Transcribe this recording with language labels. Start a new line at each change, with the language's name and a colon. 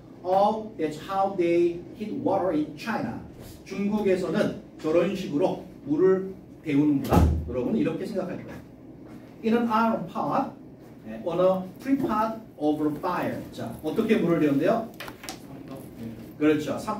English: Oh, that's how they heat water in China.
Korean: 중국에서는 저런 식으로 물을 데우는구나. 여러분은 이렇게 생각할 거예요.
English: In an iron pot, on a tripod over fire.
Korean: 자, 어떻게 물을 데운대요? 그렇죠.